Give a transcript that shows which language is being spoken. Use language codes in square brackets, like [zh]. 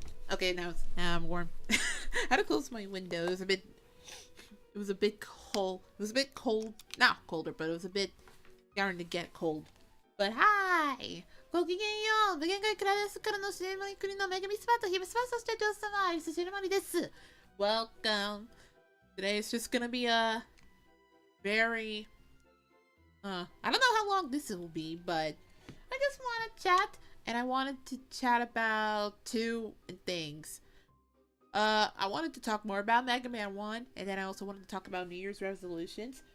[en] Okay, now I'm warm. I had to close my window. It was a bit cold. It was a bit cold. Not colder, but it was a bit starting to get cold. But hi! [ja] ごきげんよう。無限界クラレスからの篠森国のお姫様と姫様、そして女王様、アイリス篠森です。 [en] Welcome. Today is just gonna be a very I don't know how long this will be, but I just want to chat, and I wanted to chat about two things. I wanted to talk more about Mega Man 1, and then I also wanted to talk about New Year's resolutions.